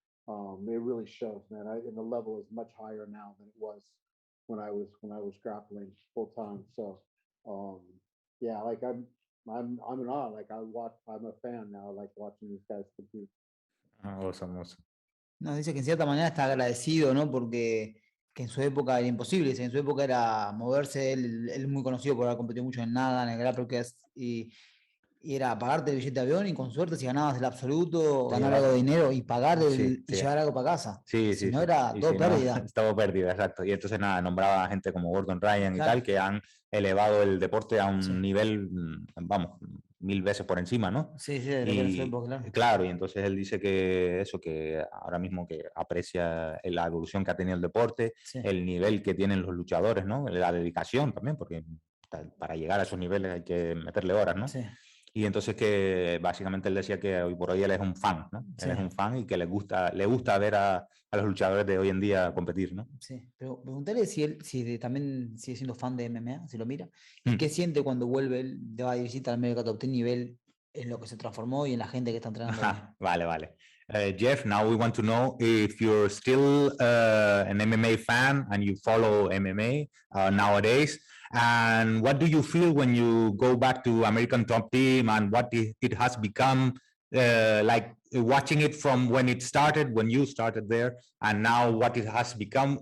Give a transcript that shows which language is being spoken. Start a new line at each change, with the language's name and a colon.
English: It really shows, man. And the level is much higher now than it was when I was grappling full time. So yeah, like I'm in awe. Like I'm a fan now, like watching these guys compete. Awesome, awesome.
Spanish: No, dice que en cierta manera está agradecido, ¿no? Porque que en su época era imposible, en su época era moverse, él es muy conocido por haber competido mucho en nada, en el grappling, y era pagarte el billete de avión y con suerte si ganabas el absoluto, ganar algo de dinero y pagar y llevar algo para casa. Si no era todo pérdida. Todo pérdida, exacto. Y entonces nada, nombraba a gente como Gordon Ryan y tal, que han elevado el deporte a un nivel, vamos, 1000 veces por encima, ¿no? Sí, de lo que era su época, claro. Claro, y entonces él dice que ahora mismo que aprecia la evolución que ha tenido el deporte, el nivel que tienen los luchadores, ¿no? La dedicación también, porque para llegar a esos niveles hay que meterle horas, ¿no? Sí. Y entonces que básicamente él decía que hoy por hoy él es un fan, ¿no? Él es un fan y que le gusta ver a los luchadores de hoy en día competir, ¿no? Sí, pero preguntarle si también sigue siendo fan de MMA, si lo mira, y qué siente cuando vuelve él de a visita al América Top Team nivel en lo que se transformó y en la gente que está entrenando. Vale.
English: Jeff, now we want to know if you're still an MMA fan and you follow MMA nowadays. And what do you feel when you go back to American Top Team and what it has become, like watching it from when it started, when you started there, and now what it has become?